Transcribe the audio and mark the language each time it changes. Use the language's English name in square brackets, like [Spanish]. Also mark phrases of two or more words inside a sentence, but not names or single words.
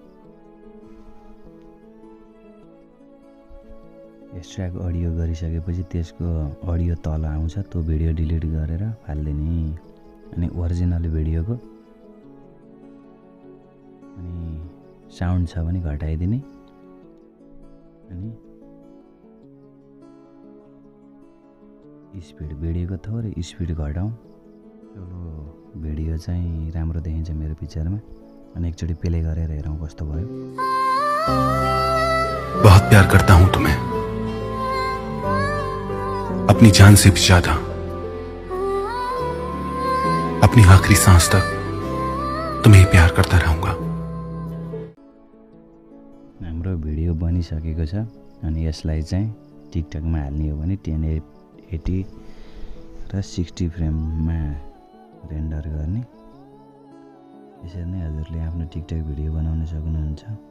[English] extract audio [Nepali] गरिसकेपछि त्यसको अडियो तल आउँछ त्यो भिडियो डिलिट गरेर फाल्दिने अनि ओरिजिनल भिडियोको अनि साउन्ड छ भने घटाइदिने अनि स्पिड भिडियोको थोरै स्पिड घटाउँ। चलो भिडियो चाहिँ राम्रो देखिन्छ मेरो पिक्चरमा अनि एकचोटि प्ले गरेर हेरौँ कस्तो भयो। [Hindi] बहुत प्यार करता हूं तुम्हें अपनी जान से भी ज्यादा अपनी आखिरी सांस तक तुम्हें ही प्यार करता रहूंगा। [Nepali] हाम्रो भिडियो बनि बनिसकेको छ। अनि यसलाई चाहिँ टिकटकमा हाल्ने हो भने 1080 र 60 फ्रेममा रेन्डर गर्ने। यसरी नै हजुरले आफ्नो टिकटक भिडियो बनाउन सक्नुहुन्छ।